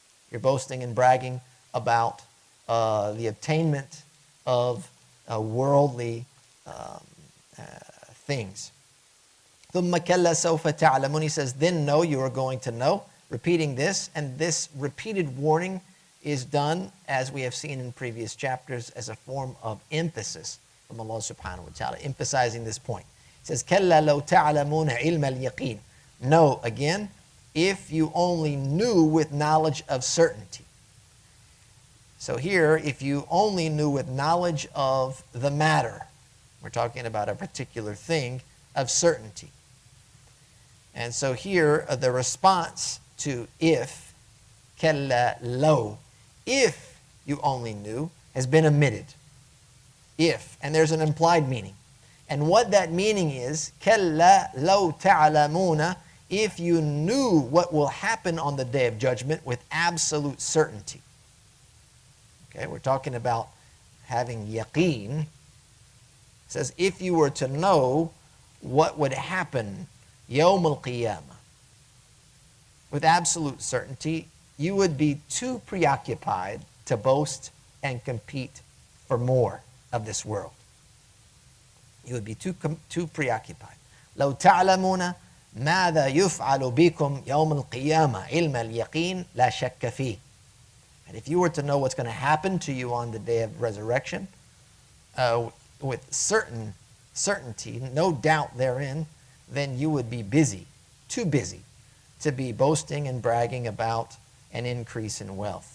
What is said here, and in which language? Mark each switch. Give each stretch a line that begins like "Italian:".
English: You're boasting and bragging about the attainment of worldly things.
Arabic: ثُمَّ كَلَّا سَوْفَ تَعْلَمُونَ.
English: He says, then know, you are going to know. Repeating this, and this repeated warning is done, as we have seen in previous chapters, as a form of emphasis from Allah subhanahu wa ta'ala, emphasizing this point. It says,
Arabic: كَلَّا لَوْ تَعْلَمُونَ عِلْمَ الْيَقِينِ.
English: Know, again, if you only knew with knowledge of certainty. So here, if you only knew with knowledge of the matter, we're talking about a particular thing of certainty. And so here, the response to if,
Arabic: كَلَّا لَوْ,
English: if you only knew, has been omitted. If, and there's an implied meaning. And what that meaning is,
Arabic: كَلَّا لَوْ تَعْلَمُونَ,
English: if you knew what will happen on the Day of Judgment with absolute certainty. Okay, we're talking about having yaqeen. It says, if you were to know what would happen
Arabic: يوم القيامة
English: with absolute certainty, you would be too preoccupied to boast and compete for more of this world. You would be too preoccupied.
Arabic: لو تعلمون ماذا يفعل بكم يوم القيامة علم اليقين لا شك فيه.
English: And if you were to know what's going to happen to you on the day of resurrection, with certainty, no doubt therein, then you would be busy, too busy, to be boasting and bragging about an increase in wealth.